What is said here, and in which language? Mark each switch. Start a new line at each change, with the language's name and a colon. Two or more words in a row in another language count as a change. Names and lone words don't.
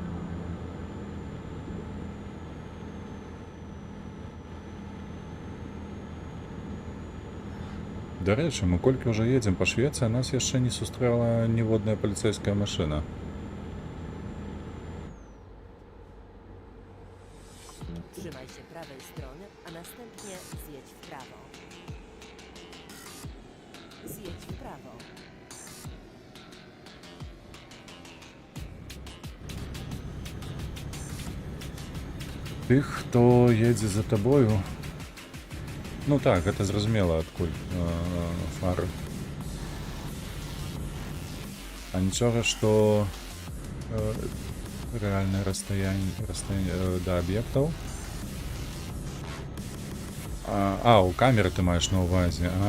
Belarusian: Дарэчы, мы колькі ўжо едзем па Швецыі, нас яшчэ не сустрэла ніводная паліцэйская машына.
Polish: Trzymaj się prawej strony, a następnie zjedź w prawo. Zjedź w prawo.
Belarusian: Тых, хто едзе за табою. Ну так, гэта зразумела, адкуль фары. А нічога, што
Russian: Реальное расстояние до объектов.
Belarusian: У камеры ты маешь на увазе.